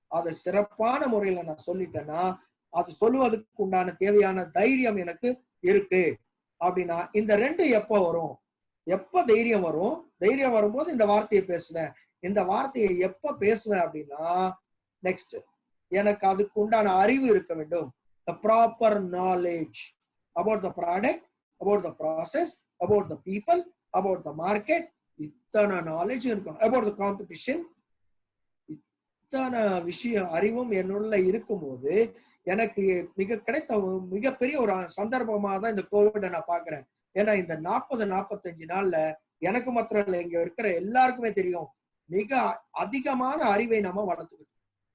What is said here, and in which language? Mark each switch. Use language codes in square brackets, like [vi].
[ta] அதை சிறப்பான முறையில நான் சொல்லிட்டேன்னா அது சொல்லுவதற்கு உண்டான தேவையான தைரியம் எனக்கு இருக்கு அப்படின்னா இந்த 2 எப்ப வரும்? எப்ப தைரியம் வரும்? தைரியம் வரும்போது இந்த வார்த்தையை பேசுவேன். இந்த வார்த்தையை எப்ப பேசுவேன் அப்படின்னா நெக்ஸ்ட் எனக்கு அதுக்கு உண்டான அறிவு இருக்க வேண்டும். [en] The proper knowledge about the product, about the process, about the people, about the market. [ta] இத்தனை knowledge இருக்கணும். [en] About the competition. [ta] இத்தனை விஷயம் அறிவும் என்னுள்ள இருக்கும்போது எனக்கு கிடைத்த மிகப்பெரிய ஒரு சந்தர்ப்பமா தான் இந்த கோவிட நான் பாக்குறேன். ஏன்னா இந்த 40-45 நாள்ல எனக்கு மாத்திரம் இல்லை, இங்க இருக்கிற எல்லாருக்குமே தெரியும், மிக அதிகமான அறிவை நாம வளர்த்துக்கிட்டோம்.